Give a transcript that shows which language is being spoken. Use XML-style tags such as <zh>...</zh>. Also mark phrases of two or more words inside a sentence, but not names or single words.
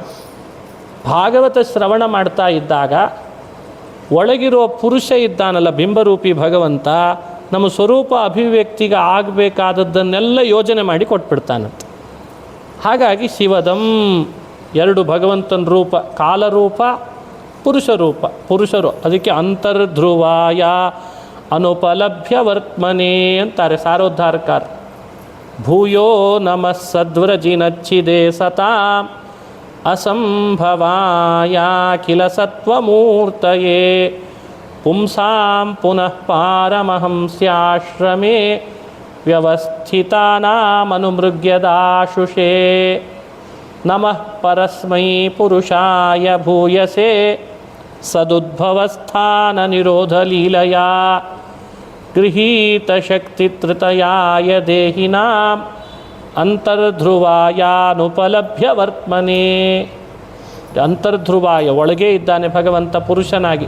<kn>ಭಾಗವತ ಶ್ರವಣ ಮಾಡ್ತಾ ಇದ್ದಾಗ ಒಳಗಿರುವ ಪುರುಷ ಇದ್ದಾನಲ್ಲ, ಬಿಂಬರೂಪಿ ಭಗವಂತ, ನಮ್ಮ ಸ್ವರೂಪ ಅಭಿವ್ಯಕ್ತಿಗೆ ಆಗಬೇಕಾದದ್ದನ್ನೆಲ್ಲ ಯೋಜನೆ ಮಾಡಿ ಕೊಟ್ಬಿಡ್ತಾನಂತೆ. ಹಾಗಾಗಿ ಶಿವದಂ, 2 ಭಗವಂತನ ರೂಪ, ಕಾಲರೂಪ, ಪುರುಷರೂಪ. ಪುರುಷರು ಅದಕ್ಕೆ</kn> <sa>ಅಂತರ್ಧ್ರುವಾಯ ಅನುಪಲಭ್ಯ ವರ್ತಮನೆ</sa> <kn>ಅಂತಾರೆ ಸಾರೋದ್ಧಾರಕಾರ.</kn> <sa>ಭೂಯೋ ನಮಃ ಸದ್ವ್ರಜಿನಚ್ಚಿದೆ ಸತಾಂ ಅಸಂಭವಾಯ ಕಿಲ ಸತ್ವಮೂರ್ತಯೇ ಪುಂಸಾಂ ಪುನಃ ಪಾರಮಹಂಸ್ಯಾಶ್ರಮೇ ವ್ಯವಸ್ಥಿತಾನಾಮನುಮೃಗ್ಯದಾಶುಷೇ. ನಮಃ ಪರಸ್ಮೈ ಪುರುಷಾಯ ಭೂಯಸೆ ಸದುದ್ಭವಸ್ಥಾನ ನಿರೋಧ ಲೀಲಯಾ ಗೃಹೀತ ಶಕ್ತಿತ್ರತಯಾಯ ದೇಹಿನಾಂ ಅಂತರ್ಧ್ರುವಾಯಾನುಪಲಭ್ಯ ವರ್ತಮನೆ.</sa> <kn>ಅಂತರ್ಧ್ರುವಾಯ ಒಳಗೆ ಇದ್ದಾನೆ ಭಗವಂತ ಪುರುಷನಾಗಿ.</kn>